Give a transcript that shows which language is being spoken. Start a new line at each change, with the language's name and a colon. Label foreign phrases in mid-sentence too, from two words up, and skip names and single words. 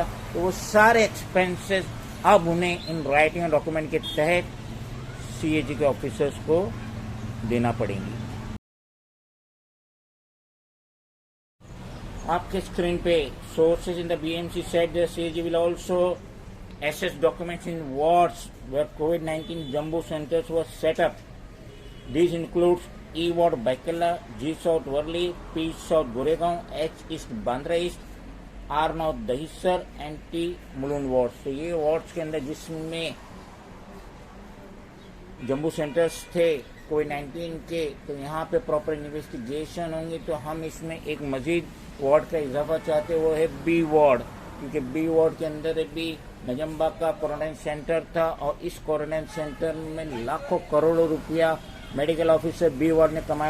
Hindi: तो वो सारे एक्सपेंसेस अब उन्हें
English: in writing document
Hindi: के तहत सीएजी के ऑफिसर्स को देना पड़ेंगी। आपके स्क्रीन पे
English: sources in the BMC said the CAG will also assess documents in wards where COVID-19 jumbo centers were set up। These includes E Ward Baikala, G South Worli, P South Goregaon, H East Bandra East, R North Dahisar and T Mulund wards।
Hindi: तो ये वार्ड्स के अंदर जिसमें
English: jumbo centers
Hindi: थे कोविड-19 के, तो यहाँ पे
English: proper investigation
Hindi: होंगी। तो हम इसमें एक मजीद वार्ड का इजाफा चाहते हैं, वो है बी वार्ड, क्योंकि बी वार्ड के अंदर भी नजम्बाग का
English: quarantine center
Hindi: था और इस
English: quarantine center
Hindi: में लाखों करोड़ों रुपया
English: medical officer
Hindi: बी वार्ड ने कमाया।